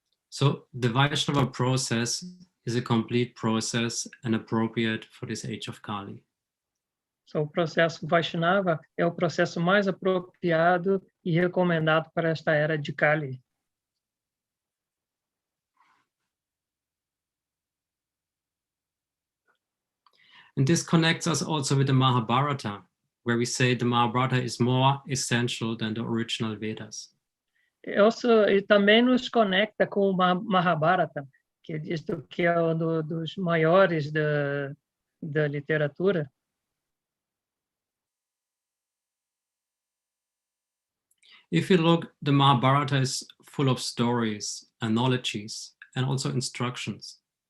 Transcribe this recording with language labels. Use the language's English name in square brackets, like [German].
[English] So the Vaishnava process is a complete process and appropriate for this age of Kali. [Portuguese] So, o processo Vaishnava é o processo mais apropriado e recomendado para esta era de Kali. [English] And this connects us also with the Mahabharata, where we say the Mahabharata is more essential than the original Vedas. [Portuguese] e também nos conecta com o Mahabharata, que é dito que é um dos maiores da literatura. [English] If you look, the Mahabharata is full of stories, analogies, and also instructions.